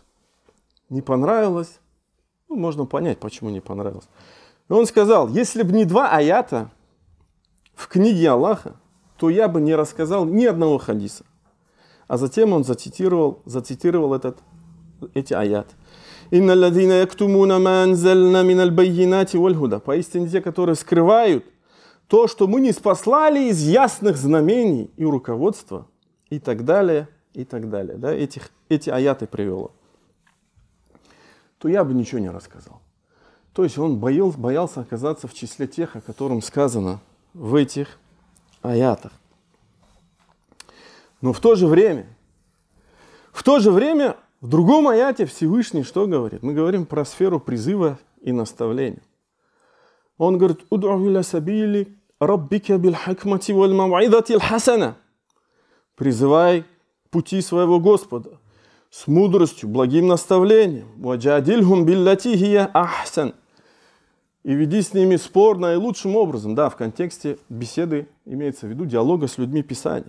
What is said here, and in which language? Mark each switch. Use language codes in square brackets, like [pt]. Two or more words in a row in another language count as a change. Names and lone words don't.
[ru] Не понравилось, ну, можно понять, почему не понравилось. Но он сказал, если бы не 2 аята в книге Аллаха, то я бы не рассказал ни одного хадиса. А затем он зацитировал эти аяты. [ar] «إن الذين يكتمون ما أنزلنا من البينات والهدى». [ru] Поистине те, которые скрывают то, что мы не спаслали из ясных знамений и руководства, и так далее, и так далее. Да, эти аяты привел. То я бы ничего не рассказал. То есть он боялся оказаться в числе тех, о котором сказано в этих аятах. Но в то же время, в другом аяте Всевышний что говорит? Мы говорим про сферу призыва и наставления. Он говорит, [ar] «ادع إلى سبيل ربك بالحكمة والموعظة الحسنة». [ru] Призывай пути своего Господа с мудростью, благим наставлением. [ar] «وجادلهم بالتي هي أحسن». [ru] И веди с ними спор наилучшим образом. Да, в контексте беседы имеется в виду диалога с людьми Писания.